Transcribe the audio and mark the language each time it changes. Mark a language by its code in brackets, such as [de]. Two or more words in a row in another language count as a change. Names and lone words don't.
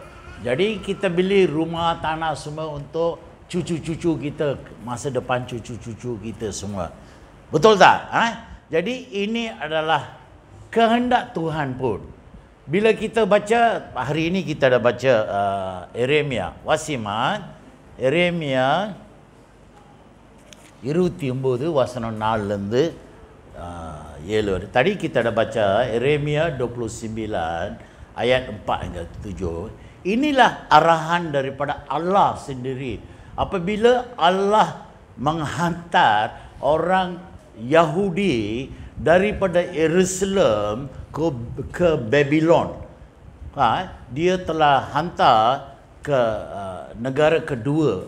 [ms] Jadi kita beli rumah, tanah semua untuk cucu-cucu kita, masa depan cucu-cucu kita semua. Betul tak? Jadi ini adalah kehendak Tuhan pun. Bila kita baca, hari ini kita dah baca Yeremia. [ta] Wasiman, Yeremia 29 வசனம் 4 இருந்து 7 வரை. [ms] Tadi kita dah baca Yeremia 29 ayat 4 hingga 7. Inilah arahan daripada Allah sendiri. Apabila Allah menghantar orang Yahudi daripada Yerusalem ke Babylon, dia telah hantar ke negara kedua.